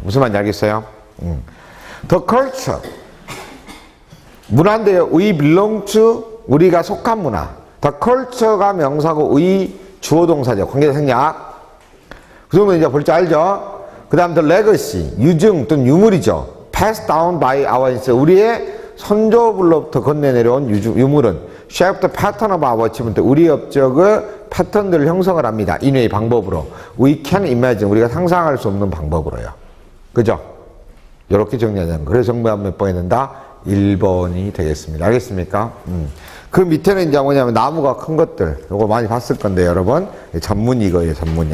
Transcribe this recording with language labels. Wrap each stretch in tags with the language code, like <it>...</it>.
<ko>무슨 말인지 알겠어요? The culture. 문화인데요. We belong to, 우리가 속한 문화. The culture가 명사고 의 주어 동사죠. 관계대 생략. 그 정도 이제 볼 줄 알죠? 그 다음 the legacy, 유증 또는 유물이죠.</ko> <en>passed down by our ancestors. 우리의 선조들로부터 건네내려온 유물은 shape the pattern of our achievement.</en> <ko>우리의 업적을 패턴들을 형성을 합니다.</ko> <en>인외의 방법으로. We can imagine.</en> <ko>우리가 상상할 수 없는 방법으로요. 그죠? 이렇게 정리하자는 거예요. 그래서 정답 몇 번이 된다? 1번이 되겠습니다. 알겠습니까? 그 밑에는 이제 뭐냐면 나무가 큰 것들. 요거 많이 봤을 건데 여러분. 전문이 이거예요. 전문이.</ko>